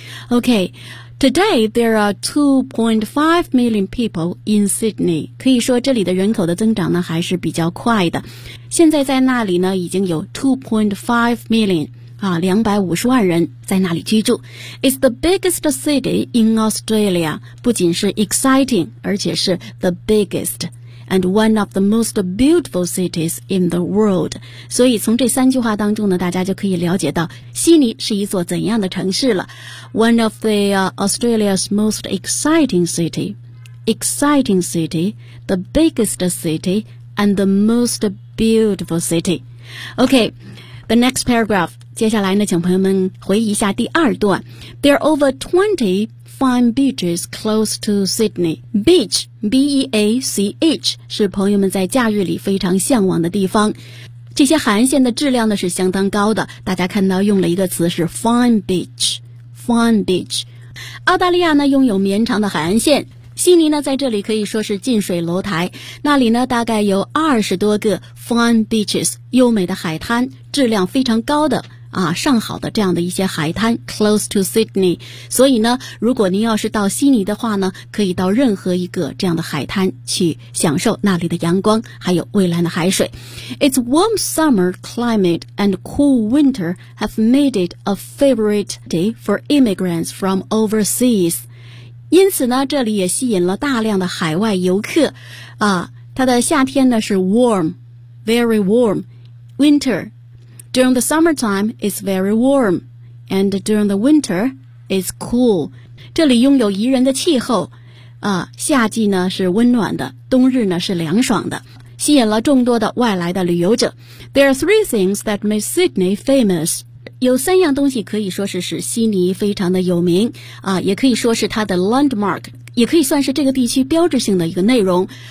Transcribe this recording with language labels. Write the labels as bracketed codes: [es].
[en] OK, today there are 2.5 million people in Sydney. [zh] 可以说这里的人口的增长呢还是比较快的。现在在那里呢已经有 250万人在那里居住。 [en] It's the biggest city in Australia. [zh] 不仅是 [en] exciting, [zh] 而且是 [en] the biggest. and one of the most beautiful cities in the world. [zh] 所以从这三句话当中呢，大家就可以了解到悉尼是一座怎样的城市了。 [en] One of the, Australia's most exciting city. Exciting city, the biggest city, and the most beautiful city. Okay, the next paragraph. [zh] 接下来呢，请朋友们回忆一下第二段。 [en] There are over 20 fine beaches close to Sydney. [zh] Beach, B-E-A-C-H, 是朋友们在假日里非常向往的地方。这些海岸线的质量呢是相当高的。大家看到用了一个词是 fine beach, fine beach。澳大利亚呢拥有绵长的海岸线。悉尼呢在这里可以说是近水楼台，那里呢大概有20多个 fine beaches, 优美的海滩，质量非常高的啊，上好的这样的一些海滩 [en] close to Sydney。 [zh] 所以呢如果您要是到悉尼的话呢，可以到任何一个这样的海滩去享受那里的阳光还有蔚蓝的海水。 [en] It's warm summer climate and cool winter have made it a favorite day for immigrants from overseas. [zh] 因此呢这里也吸引了大量的海外游客啊，它的夏天呢是 [en] warm, very warm, winter. During the summertime, it's very warm, and during the winter, it's cool. [zh] 这里拥有宜人的气候啊，夏季呢是温暖的，冬日呢是凉爽的，吸引了众多的外来的旅游者。 [en] There are three things that make Sydney famous. [zh] 有三样东西可以说是使悉尼非常的有名啊，也可以说是它的 landmark, 也可以算是这个地区标志性的一个内容。